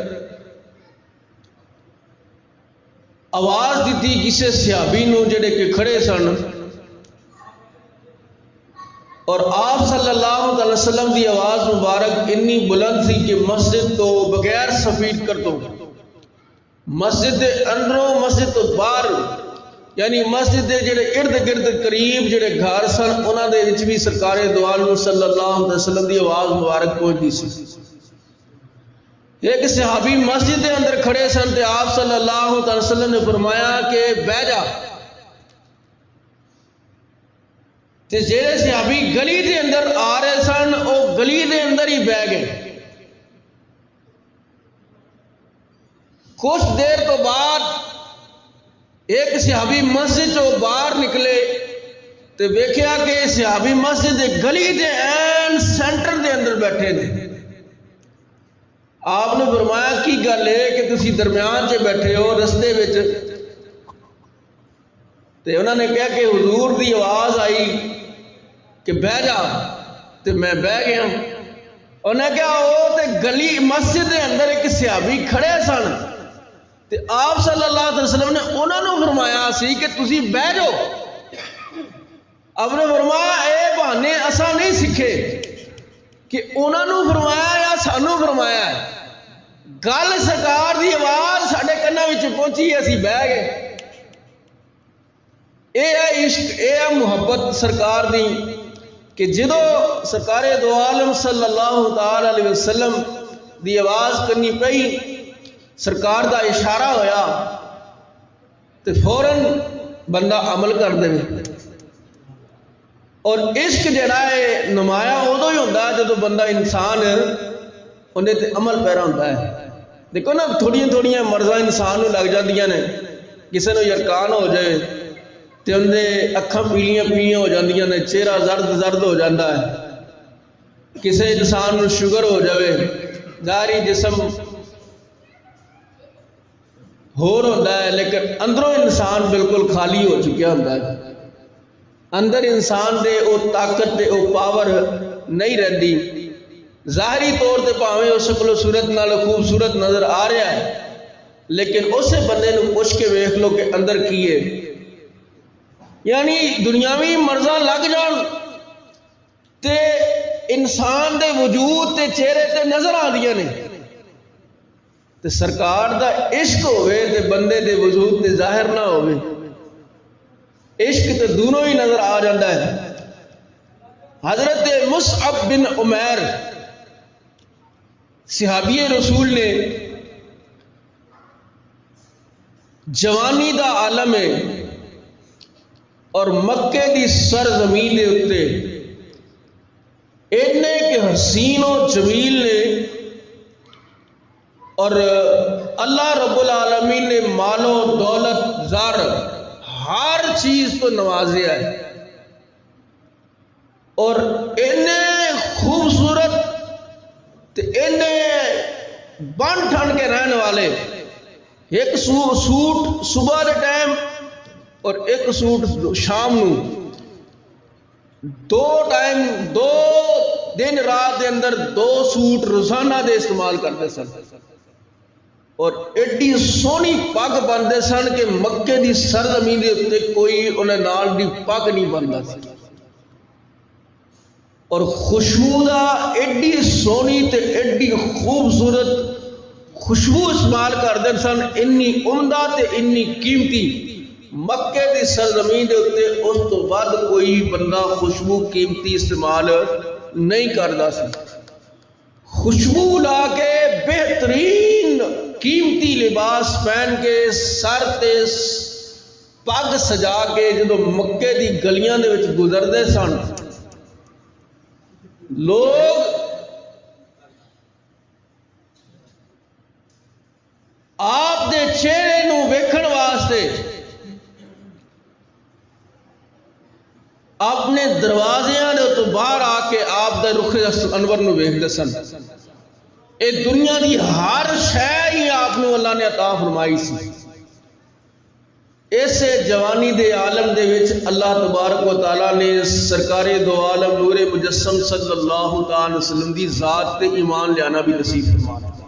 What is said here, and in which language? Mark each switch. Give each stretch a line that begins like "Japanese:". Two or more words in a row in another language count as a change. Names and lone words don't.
Punjabi: آواز دیتی کسی صحابی نو جڑے کہ کھڑے سن، اور آپ صلی اللہ علیہ وسلم دی آواز مبارک اتنی بلند تھی کہ مسجد تو بغیر سفید کر دو، مسجد دے اندروں مسجد تو باہر، یعنی مسجد دے جڑے ارد گرد قریب جڑے گھر سن انہاں دے وچ بھی سرکار دو عالم صلی اللہ علیہ وسلم دی آواز مبارک پہنچی سی۔ ایک صحابی مسجد دے اندر کھڑے سن تے آپ صلی اللہ علیہ وسلم نے فرمایا کہ بیٹھ جا، تے جڑے صحابی گلی دے اندر آ رہے سن او گلی دے اندر ہی بیٹھ گئے۔ کچھ دیر تو بعد ایک صحابی مسجد چوں باہر نکلے تے ویکھیا کہ صحابی مسجد دے گلی دے این سینٹر دے اندر بیٹھے نے۔ آپ نے فرمایا کی گل ہے کہ تسی درمیان چ بیٹھے ہو رستے وچ؟ تے انہوں نے کہا کہ حضور دی آواز آئی کہ بہ جا، تے میں بہ گیا۔ انہوں نے کہا او تے گلی مسجد دے اندر ایک صحابی کھڑے سن تے آپ صلی اللہ علیہ وسلم نے انہوں نے فرمایا سی کہ تسی بہ جاؤ۔ آپ نے فرمایا اے بہانے اساں نہیں سکھے کہ انہوں نے فرمایا یا سانو فرمایا ہے، گل سرکار دی آواز ساڈے کنا وچ پہنچی اسی بہ گئے۔ اے ہے عشق، اے ہے محبت سرکار دی کہ جدو سرکار دو عالم صلی اللہ تعالی علیہ وسلم دی آواز کرنی پئی، سرکار دا اشارہ ہویا تو فوراً بندہ عمل کر دے۔ اور عشق جڑا ہے نمایاں ادو ہی ہوتا ہے جدو بندہ انسان انہیں تے عمل پیرا ہوتا ہے۔ دیکھو نا تھوڑیاں تھوڑیاں مرضاں انسان نو لگ جاندیاں نے، کسی نو یرکان ہو جائے تے اندر اکھاں پیلیاں پیلیاں ہو جاندیاں نے، چہرہ زرد زرد ہو جاتا ہے، کسی انسان نو شوگر ہو جائے، ظاہری جسم ہور ہوتا ہے لیکن اندروں انسان بالکل خالی ہو چکیا ہوتا ہے، اندر انسان دے او طاقت دے او پاور نہیں رہتی۔ ظاہری طور تے پاویں اس شکل و صورت نال خوبصورت نظر آ رہا ہے لیکن اسے بندے نو پوچھ کے ویکھ لو کہ اندر کی ہے۔ یعنی دنیاوی مرضاں لگ جان تے انسان دے وجود تے چہرے تے نظر آندیاں نے، تے سرکار دا عشق ہوئے تے بندے دے وجود تے ظاہر نہ ہوئے، عشق تے دونوں ہی نظر آ جاتا ہے۔ حضرت مصعب بن عمیر صحابی رسول نے جوانی دا عالم ہے اور مکے دی سرزمین دے اتے اینے کہ حسین و جمیل نے، اور اللہ رب العالمین نے مال و دولت زر ہر چیز تو نوازیا ہے، اور اینے خوبصورت تے اینے بن ٹھن کے رہنے والے، ایک سوٹ صبح دے ٹائم اور ایک سوٹ شام نو، دو ٹائم دو دن رات دے اندر دو سوٹ روزانہ دے استعمال کرتے سن، اور ایڈی سونی پگ بنتے سن کہ مکے دی سرزمین دے اتے کوئی انہیں نال دی پگ نہیں بنتا سی، اور خوشبو دا ایڈی سونی تے ایڈی خوبصورت خوشبو استعمال کرتے سن، انی عمدہ تے انی قیمتی، مکے دی سرزمین دے اتے اس تو بعد کوئی بندہ خوشبو قیمتی استعمال نہیں کرتا سی۔ خوشبو لا کے بہترین قیمتی لباس پہن کے سر تے پگ سجا کے جدو مکے دی گلیاں دے وچ گزرتے سن لوگ آپ دے چہرے نو ویکھن واسطے اپنے دروازیاں دے تو باہر آ کے آپ دے رخ انور نو ویکھدے سن۔ اے دنیا دی ہر شے ہی آپ نو اللہ نے عطا فرمائی سی۔ ایسے جوانی دے عالم دے وچ اللہ تبارک و تعالیٰ نے سرکار دو عالم نور مجسم صلی اللہ تعالی وسلم دی ذات تے ایمان لیانا بھی نصیب فرمایا۔